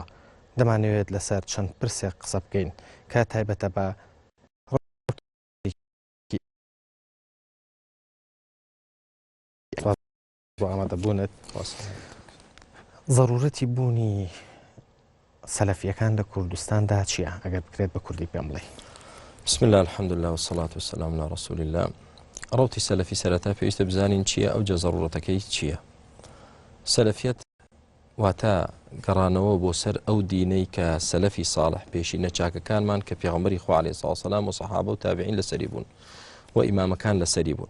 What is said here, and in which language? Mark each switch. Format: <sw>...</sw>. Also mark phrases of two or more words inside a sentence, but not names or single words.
<ckb>دەمانەوێت لەسەر چەند پرسێک قسە بکەین کە تایبەتە بە ئامادەبوونت ضرورەتی بوونی سەلەفیەکان لە کوردستاندا چییە؟ ئەگەر بکرێت بە کوردی پێم بڵێ.</ckb> <ar>بسم الله الحمد لله والصلاة والسلام على رسول الله.</ar> <ckb>ڕەوتی سەلەفی سەرەتا پێویستە بزانین چییە ئەو جە ضرورەتەکەی چییە. سەلەفیەت واتە گەڕانەوە بۆ سەر ئەو دینەی کە سەلەفی ساڵح پێشینە چاکەکانمان کە پێغەمبەری خوا</ckb> <ar>عەلەیهی سڵاة وسەلام</ar> <ckb>و سەحابە و تابعین لەسەری بوون و ئیمامەکان لەسەری بوون.</ckb>